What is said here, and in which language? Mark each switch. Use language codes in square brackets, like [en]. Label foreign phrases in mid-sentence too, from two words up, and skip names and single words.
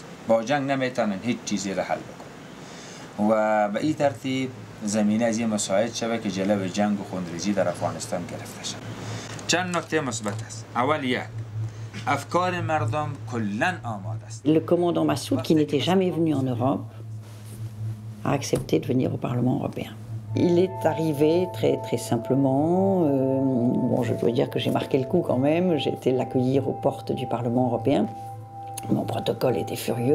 [fa] با جنگ نمیتونن هیچ چیزی را حل بکنن. و به این ترتیب زمینه از این مساعد شده که جلوی جنگ و خونریزی در افغانستان گرفته شد. چند نکته مثبت است. اول یک افکار مردم کلاً آماده است. [fr] Le commandant Massoud, qui n'était jamais venu en Europe, a accepté de venir au Parlement européen. Il est arrivé très, très simplement. Bon, je dois dire que j'ai marqué le coup quand même. J'ai été l'accueillir aux portes du Parlement européen. Mon protocole était furieux.